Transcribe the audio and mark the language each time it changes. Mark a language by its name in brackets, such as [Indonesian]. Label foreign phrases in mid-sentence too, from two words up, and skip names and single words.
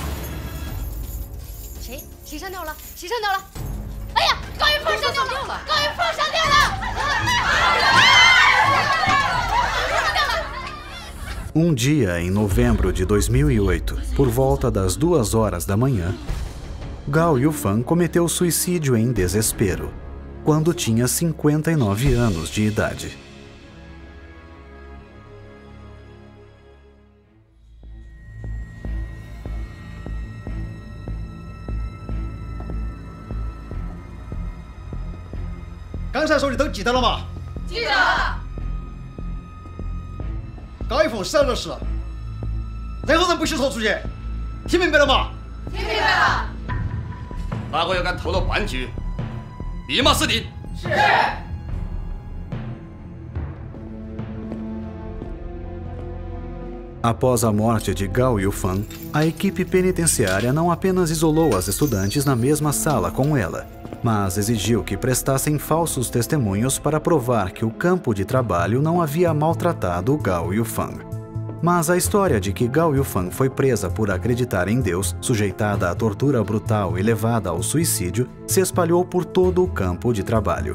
[Chinese] 谁？谁上吊了？谁上吊了？哎呀，高云凤上吊了！高云凤上吊了！ [Portuguese] Um dia em novembro de 2008, por volta das 2 horas da manhã, Gao Yufan cometeu suicídio em desespero, quando tinha 59 anos de idade. [Chinese] 刚才说的都记得了吗？记得。高一峰死了是，任何人不许说出去，听明白了吗？听明白了。哪个要敢透露半句，立马死定。是。 [Portuguese] Após a morte de Gao Yufan, a equipe penitenciária não apenas isolou as estudantes na mesma sala com ela, mas exigiu que prestassem falsos testemunhos para provar que o campo de trabalho não havia maltratado Gao Yufan. Mas a história de que Gao Yufan foi presa por acreditar em Deus, sujeitada à tortura brutal e levada ao suicídio, se espalhou por todo o campo de trabalho.